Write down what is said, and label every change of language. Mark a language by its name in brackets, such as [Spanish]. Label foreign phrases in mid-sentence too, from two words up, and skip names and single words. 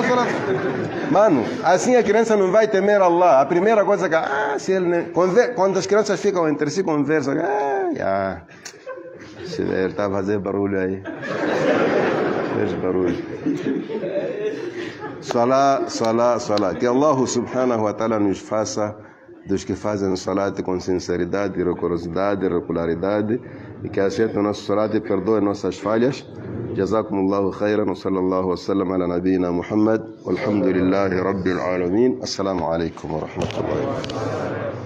[Portuguese] Mano, assim a criança não vai temer Allah. A primeira coisa que... se ele nem... Quando as crianças ficam entre si, conversam. Se ele está a fazer barulho aí. Fez barulho. Salat. Que [Arabic] الله سبحانه وتعالى [Portuguese] nos faça dos que fazem salat com sinceridade, rigorosidade, regularidade, e que aceite o nosso salat e perdoe nossas falhas. [Arabic] جزاكم الله خيرا وصلى الله وسلم على نبينا محمد والحمد لله رب العالمين. السلام عليكم ورحمة الله وبركاته.